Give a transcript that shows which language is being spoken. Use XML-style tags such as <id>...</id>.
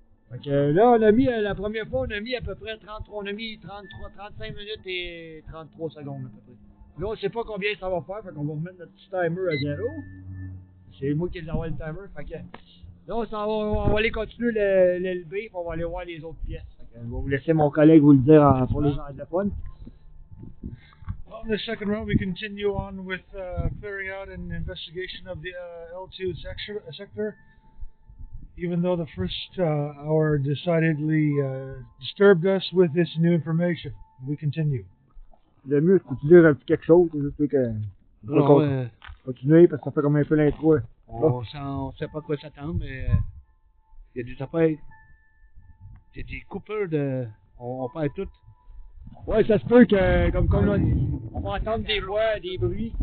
<fr>Fait que là, on a mis, la première fois, on a mis à peu près 33, on a mis 35 minutes et 33 secondes à peu près. Là, on ne sait pas combien ça va faire, fait qu'on va remettre notre petit timer à 0. C'est moi qui ai avoir le timer, fait que là, on va aller continuer le LB, puis on va aller voir les autres pièces. Fait que je vais vous laisser mon collègue vous le dire pour les anglophones.</fr> <en>On the second round, we continue on with clearing out and investigation of the L2 sector. Even though the first hour decidedly disturbed us with this new information, we continue.</en> <fr>Le mieux, c'est de dire un petit quelque chose, c'est juste que continuer parce que ça fait comme un peu l'intro. On sait pas quoi s'attendre, mais il y a des affaires, il y a des coupures de, on perd tout. Ouais, ça se peut que, comme on dit, on va entendre des voix, des bruits.</fr>